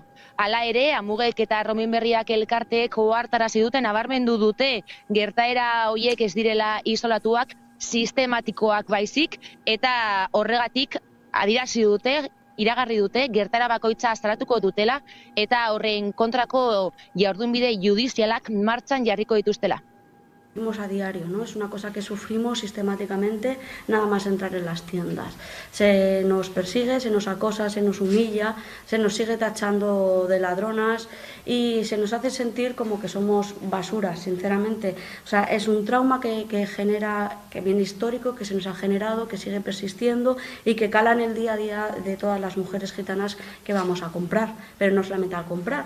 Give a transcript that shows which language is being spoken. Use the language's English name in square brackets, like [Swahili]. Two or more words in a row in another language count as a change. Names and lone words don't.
[Basque] Hala ere, Amugek eta Erromein berriak elkarteek ohartarazi duten nabarmendu dute gertaera horiek ez direla isolatuak, sistematikoak baizik eta horregatik adierazi dute, iragarri dute gertara bakoitza salatuko dutela eta horren kontrako jardunbide judizialak martxan jarriko dituztela. [Spanish] A diario, ¿no? Es una cosa que sufrimos sistemáticamente nada más entrar en las tiendas. Se nos persigue, se nos acosa, se nos humilla, se nos sigue tachando de ladronas y se nos hace sentir como que somos basuras, sinceramente. O sea, es un trauma que genera, que viene histórico, que se nos ha generado, que sigue persistiendo y que cala en el día a día de todas las mujeres gitanas que vamos a comprar, pero no solamente al comprar.